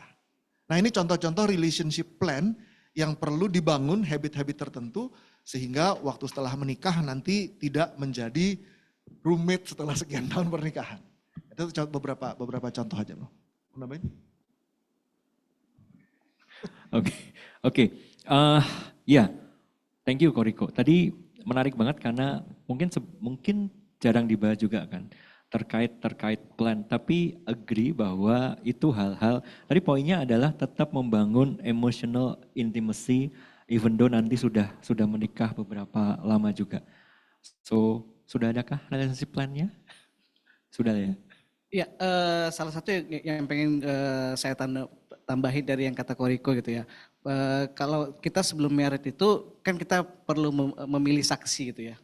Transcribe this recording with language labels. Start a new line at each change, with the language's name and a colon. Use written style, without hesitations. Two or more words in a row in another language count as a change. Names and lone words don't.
Indonesian: Nah ini contoh-contoh
English: relationship plan
Indonesian: yang perlu dibangun habit-habit tertentu sehingga waktu setelah menikah nanti tidak menjadi roommate setelah sekian tahun pernikahan. Itu beberapa contoh aja loh. Nambahin? Oke. Ya,
English: thank you Koriko.
Indonesian: Tadi menarik banget karena mungkin jarang dibahas juga kan terkait plan. Tapi agree bahwa itu hal-hal. Tadi poinnya adalah tetap membangun
English: emotional intimacy, even though
Indonesian: nanti sudah menikah beberapa lama juga. So sudah adakah
English: relationship plan-
Indonesian: nya? Sudah ya. Ya, salah satu yang pengen saya tambahin dari yang kata Koriko gitu ya. Kalau kita sebelum married itu kan kita perlu memilih saksi gitu ya.